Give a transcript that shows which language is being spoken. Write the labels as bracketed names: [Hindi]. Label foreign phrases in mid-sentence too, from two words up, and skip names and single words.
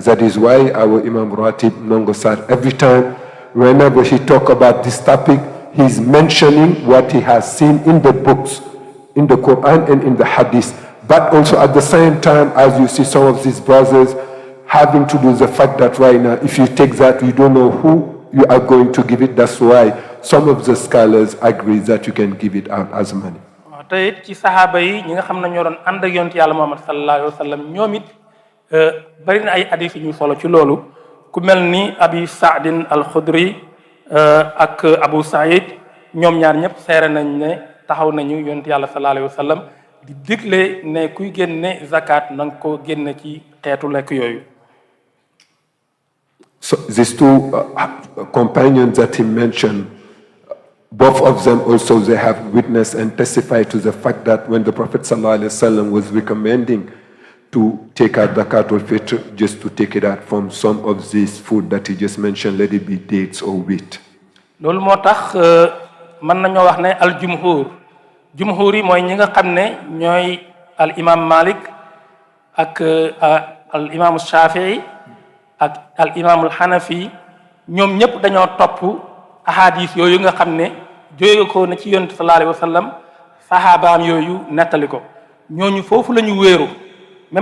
[English] That is why our Imam Ratib Ndongo Sarr, every time, whenever he talk about this topic, he's mentioning what he has seen in the books, in the Quran and in the Hadith. But also at the same time, as you see some of these brothers having to do the fact that right now, if you take that, you don't know who you are going to give it. That's why some of the scholars agree that you can give it out as money. [Wolof] te it ci saxaaba yi ñi nga xam ne ñoo doon ànd ak yonent yàlla Muhammad [Arabic] صلى الله عليه وسلم [Wolof] ñoom it bari na ay hadith yu ñu solo ci loolu ku mel ni Abi Saadin al-Khudri ak Abu Saïd ñoom ñaar ñëpp seere nañ ne taxaw nañu yonent yàlla [Arabic] صلى الله عليه وسلم [Wolof] di digle ne kuy génne zakat na nga ko génne ci xeetu lekk yooyu. [English] So these two companions that he mentioned, both of them also they have witnessed and testified to the fact that when the Prophet ﷺ was recommending to take out [Arabic] زكاة الفطر, [English] just to take it out from some of this food that he just mentioned, let it be dates or wheat. [Wolof] loolu moo tax mën nañoo wax ne [Arabic] الجمهور [Wolof] yi mooy ñi nga xam ne ñooy al imam Malick ak al imam Shafii ak al imam al Hanafi ñoom ñëpp dañoo topp ahadis yooyu nga xam ne jóge ko na ci yonent [Arabic] صلى الله عليه وسلم [Wolof] sahabaam yooyu nettali ko ñooñu foofu la ñu wéeru même